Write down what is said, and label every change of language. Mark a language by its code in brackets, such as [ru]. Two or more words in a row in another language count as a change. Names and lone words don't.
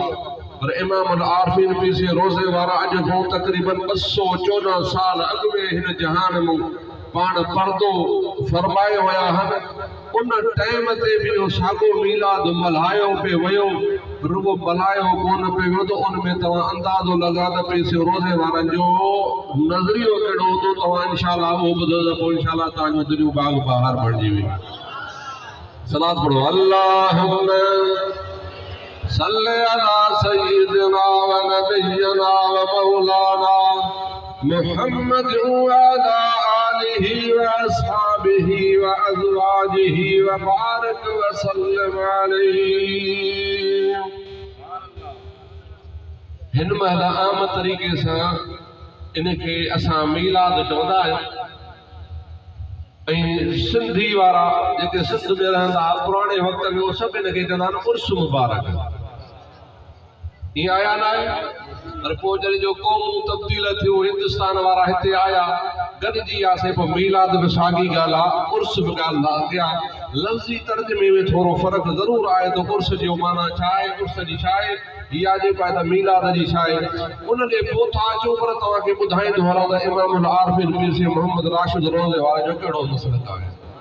[sd] पर इमामुल आरिफ़ीन पीसी रोज़े वारा अॼु खां तक़रीबन 214 साल अॻु में हिन जहान में पाण पर्दो फरमायो हुया हन उन टाइम ते भी सागो मीलाद मल्हायो पे वयो रुगो मल्हायो कोन पे वियो तो उन में तव्हां अंदाज़ो लगा त पे रोज़े वारनि जो नज़रियो कहिड़ो हूंदो तव्हां इंशाअल्लाह उहो ॿुधो त पोइ इंशाअल्लाह तव्हांजो दिलियूं बाग बहार बणिजी वेंदी। सलात पढ़ो [ar] اللهم صل على سيدنا ونبينا ومولانا محمد وعلى آله وأصحابه وأزواجه وبارك وسلم عليه. [sd] हिन महिल आम तरीक़े सां इनखे असां मीलाद चवंदा आहियूं ऐं सिंधी वारा जेके सिंध में रहंदा पुराणे वक़्त में उहे सभु इनखे चवंदा आहिनि उर्स मुबारक। ईअं आया न आहे पर पोइ जॾहिं जो क़ौमूं तब्दील थियो हिंदुस्तान वारा हिते आया गॾिजी वियासीं पोइ मीलाद बि साॻी ॻाल्हि आहे उर्स बि ॻाल्हि आहे अॻियां लफ़्ज़ी तर्जुमे में थोरो फ़र्क़ु ज़रूरु आहे त उर्स जो माना छा आहे उर्स जी छा आहे या जेको आहे त मीलाद जी छा आहे उन ॾे पोइ था अचो पर तव्हांखे ॿुधाईंदो हलां त इमामुल आरिफ़ीन पीर साईं मोहम्मद राशिद रोज़े वारे जो कहिड़ो मसलक आहे।